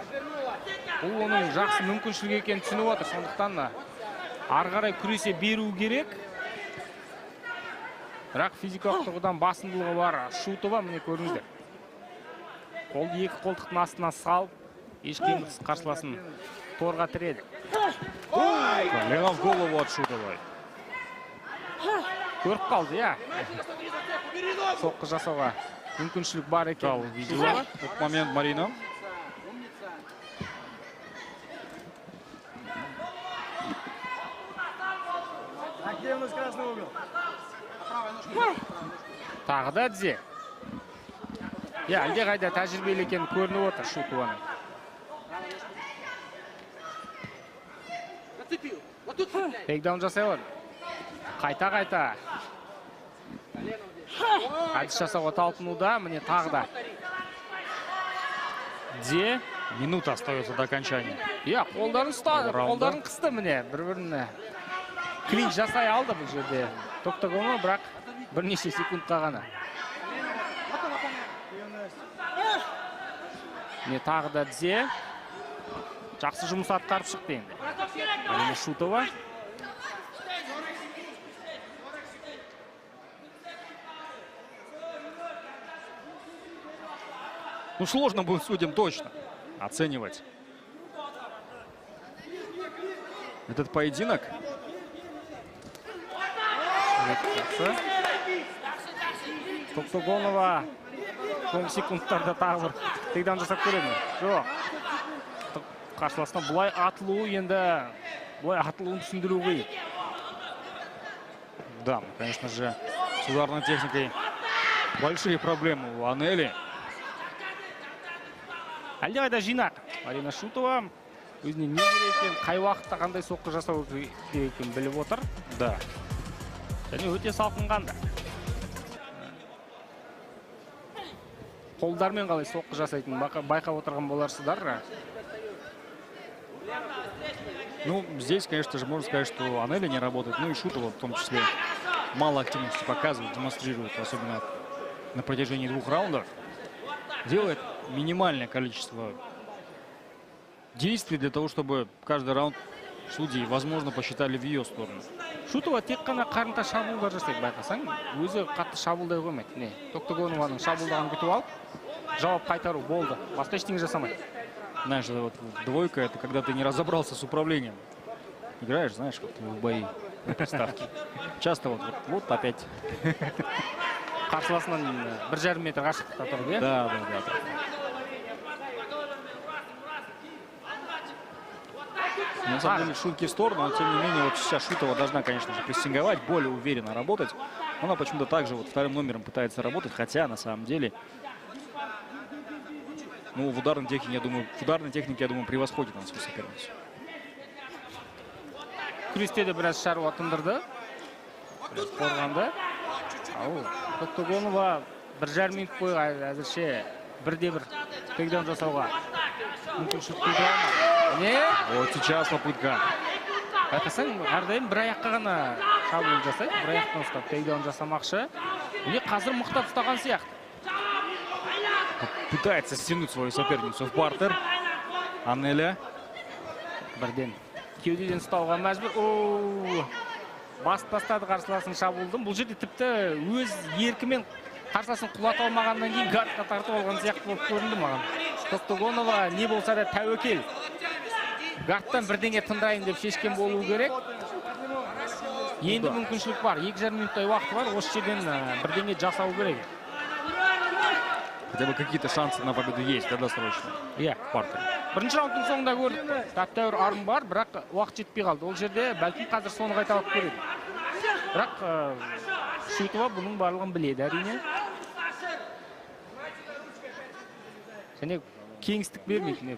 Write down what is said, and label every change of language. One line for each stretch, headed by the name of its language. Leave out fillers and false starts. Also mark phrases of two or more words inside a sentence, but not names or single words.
Kazakh: Бұл оның жақсы мүмкіншілік екенін түсініп отыр. Сондықтан ары қарай күресе беру керек. Бірақ физикалық тұрғыдан басымдылығы бар Шутова, міне көріңіздер. Қолды екі қолтықтың астына салып, еш қиындықсыз қарсыласын торға тіреді.
Russian: Колено в голову от Шутовой.
Kazakh: Көріп қалды, соққы жасауға мүмкіншілік бар екен.
Russian: Видела этот момент Марина.
Kazakh: Тағы да Дзе. Әлде қайда тәжірибелі екені көрініп отыр Шутованың. Тейкдаун жасай алады. Қайта. Әдіс жасауға талпынуда, міне тағы да. Дзе.
Russian: Минута остается до окончания.
Kazakh: Қолдарын ұстады, қолдарын қысты міне, бір-біріне. Клинч жасай алды бұл жерде. Токтогонова, бірақ бірнеше секундқа ғана. Міне тағы да Дзе. Жақсы жұмыс атқарып шықты енді. Арина Шутова.
Russian: Ну, сложно будет судьям точно оценивать этот поединок.
Kazakh: Токтогонова соңғы секундтарда тағы бір тейкдаун жасап көреді. Жоқ. Қарсыласынан бұлай атылуын түсіндіру қиын.
Russian: Да, конечно же, с ударной техникой большие проблемы у Анели.
Kazakh: Әлде қайда жинақ. Арина Шутова өзіне не керек екен, қай уақытта қандай соққы жасау керек екенін біліп отыр.
Russian: Да.
Kazakh: Және өте салқынғанды. Қолдармен қалай соққы жасайтынын байқап отырған боларсыздар.
Russian: Ну, здесь, конечно же, можно сказать, что Анели не работает. Ну и Шутова в том числе мало активности показывает, демонстрирует, особенно на протяжении 2 раундов. Делает минимальное количество действий для того, чтобы каждый раунд судьи, возможно, посчитали в ее сторону.
Kazakh: Шутова тек қана қарымта шабуылдар жасайды, байқасаң, өзі қатты шабуылдай қоймайды. Токтогонованың шабуылдағын күтіп алып, жауап қайтару болды. Басқа ештеңе жасамайды.
Russian: Знаешь, вот двойка — это когда ты не разобрался с управлением. Играешь, знаешь, вот в бои, приставки. Часто вот опять.
Kazakh: Қарсыласынан 1,5 метр қашықтықта тұрды,
Russian: Да. На самом деле, шутки в сторону, но тем не менее, вот сейчас Шутова должна, конечно же, прессинговать, более уверенно работать. Она почему-то также вот вторым номером пытается работать, хотя на самом деле, ну, в ударной технике, я думаю, превосходит она свою соперницу.
Kazakh: Күресте де біраз шаруа тындырды. Қорғанды. Токтогонова 1,5 минут бойы әзірше 1-1 тейкдаун жасауға мүмкіншілік бере алмады. Не?
Russian: Вот сейчас попытка.
Kazakh: Байқасаң, әрдайым бір аяққа ғана шабуыл жасайды, бір аяқтан ұстап тейкдаун жасамақшы. Міне қазір мықтап ұстаған сияқты.
Russian: Пытается стянуть свою соперницу в партер. Анеля.
Kazakh: Бірден кеудеден ұстауға мәжбүр. Басып тастады қарсыласын шабуылдың. Бұл жерде тіпті өз еркімен қарсыласын құлата алмағаннан кейін гардқа тартып алған сияқты болып көрінді маған. Токтогонова не болса да тәуекел. Гарттан бірдеңе тындайын деп шешкен болу керек. Енді мүмкіншілік бар. 2,5 минуттай уақыт бар. Осы жерден бірдеңе жасау керек.
Russian: Хотя бы какие-то шансы на победу есть, да, досрочно.
Kazakh: Иә. Паркер. Бірінші раундтың соңында көрдік. Тәп-тәуір арым бар, бірақ уақыт жетпей қалды. Ол жерде бәлкім қазір соны қайталап көреді. Бірақ Шутова бұның барлығын біледі, әрине. Және кеңістік бермейді.